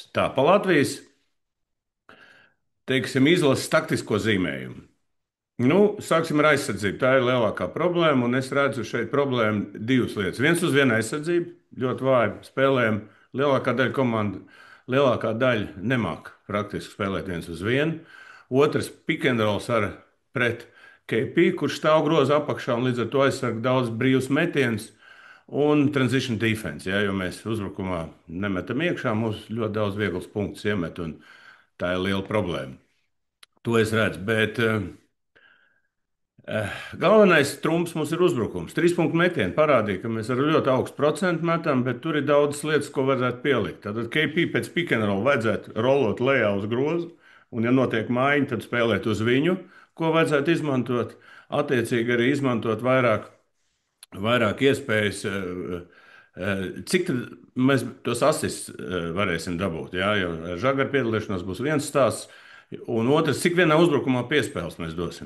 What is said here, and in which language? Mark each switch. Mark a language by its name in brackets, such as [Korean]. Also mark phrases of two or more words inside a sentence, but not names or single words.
[Latvian] Tā pa Latvijas, teiksim, izlases taktisko zīmējumu. Nu, sāksim ar aizsardzību. Tā ir lielākā problēma, un es redzu šeit problēmu divas lietas. Viens uz vienu aizsardzību, ļoti vāji spēlējam. Lielākā daļa nemāk praktiski spēlēt viens uz vienu. Otrs [English] pick and rolls [Latvian] pret KP, kurš stāv groza apakšā un līdz ar to aizsarg daudz brīvus metienus. Un [English] transition defense, [Latvian] ja, jo mēs uzbrukumā nemetam iekšā, mums ļoti daudz vieglas punktus iemet, un tā ir liela problēma. To es redzu, bet galvenais trumps mums ir uzbrukums. 3 punktu metieni parādīja, ka mēs ar ļoti augstu procentu metam, bet tur ir daudzas lietas, ko vajadzētu pielikt. Tad KP pēc [English] pick and roll [Latvian] vajadzētu rolot lejā uz grozu, un ja notiek maiņa, tad spēlēt uz viņu, ko vajadzētu izmantot. Attiecīgi arī izmantot vairāk iespējas, cik mēs tos asists varēsim dabūt. Jā, jo žagaru piedalīšanās būs viens stāsts, un otrs, cik vienā uzbrukumā piespēles mēs dosim.